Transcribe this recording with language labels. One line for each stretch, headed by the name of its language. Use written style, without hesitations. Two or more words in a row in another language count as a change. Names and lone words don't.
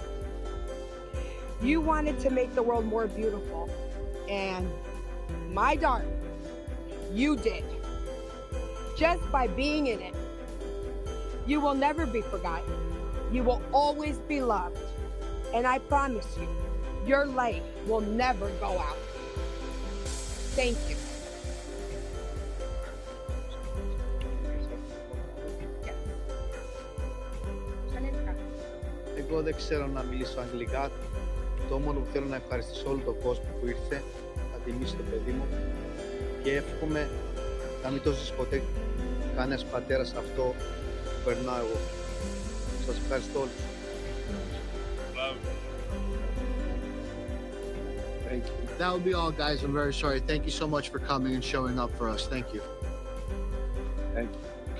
English: You wanted to make the world more beautiful, and my darling, you did. Just by being in it. You will never be forgotten. You will always be loved. And I promise you, your light will never go out. Thank you.
Greek: Εγώ δεν ξέρω να μιλήσω αγγλικά. Το μόνο που θέλω να ευχαριστήσω όλο τον κόσμο που ήρθε, να τιμήσει το παιδί μου και εύχομαι να μην το ζήσει ποτέ κανένας πατέρας αυτό που περνάω εγώ. Σας ευχαριστώ όλους.
English: Thank you. That will be all, guys. I'm very sorry. Thank you so much for coming and showing up for us. Thank you. Thank you.